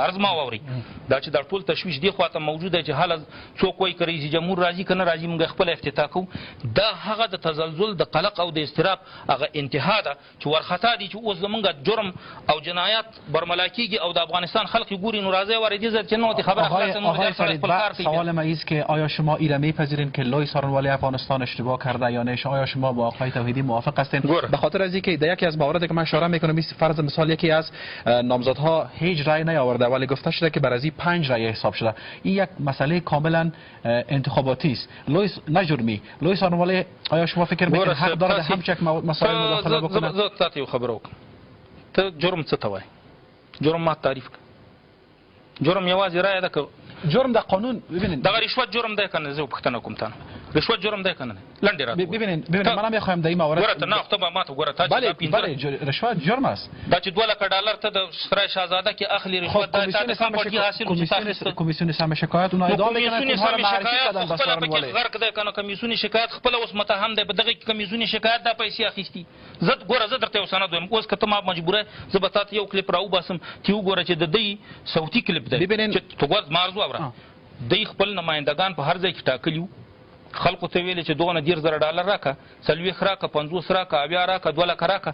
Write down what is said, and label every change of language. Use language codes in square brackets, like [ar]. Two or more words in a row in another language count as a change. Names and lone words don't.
[ps] عرض ما واورئ دا چې دا ټول تشویش دې خوا ته موجود دی چې هله څوک وایي که رئیس جمهور راځي که نه راځي موږ خپله افتتاح کوو. دا هغه د تزلزل د قلق او د اضطراب هغه انتها ده چې ورخطا دي چې اوس زمونږ جرم او جنایات برملا کېږي او د افغانستان خلق ګوري. نو راځئ وارې دې ځای چې نو خبره خلاصه نو دې سره خپل کار کوي. [fa] سوال من است که آیا شما این را میپذیرین که لوی څارنوالۍ افغانستان اشتباه کرده یا نه؟ آیا شما با آقای توحیدی موافق هستین؟ به خاطر از اینکه در یکی از مواردی که من اشاره میکنم فرض مثال یکی از نامزدها هیچ رأی نیاورده ولی گفته شده که برای 5 رأی حساب شده. این یک مسئله کاملا انتخاباتی است، نه جرمی. لوی څارنوالۍ آیا شما فکر میکنید حق دارد همچین مسائل مداخله بکنه؟ [ps] زه تاسو یو خبره وکړم. ته جرم څه ته وایي؟ جرم ما تعریف کړه. جرم یوازې رأی ده که [fa] جرم در قانون؟ ببینید [ps] دغه رشوت جرم دی کنه؟ زه پوښتنه کوم تاسو رشوت جرم دی کنه؟ لنډه راته [fa] ببینید منم میخوایم در این مورد [ps] ګوره ته نه خو ته ما ته ګوره تا چې [fa] بله رشوت جرم است. [ps] دا چې 2 لک ډالر ته د سرای شاهزاده کې اخلي رشوت دا تاسو په دې حاصل کوم [fa] کمیسیون سم شکایت اون ادعا میکنه که اونها معرفی کردن به څارنوالۍ. [ps] غرق دی کنه کمیسیون شکایت خپل اوس متهم دی په دغه کمیسیون شکایت دا پیسې اخیستي. زه ګوره زه درته یو سند وایم اوس که ته ما مجبوره زه به تاسو یو کلیپ راوباسم چې وګوره چې د دې صوتي کلیپ دی چې تو ګوره ما عرض واوره. دوی خپل نمایندگان په هر ځای کې ټاکلي وو، خلکو ته ویلې چې دغه $10,000 راکړه، 40 راکړه، 50 راکړه، 70 راکړه، 2 لک راکړه.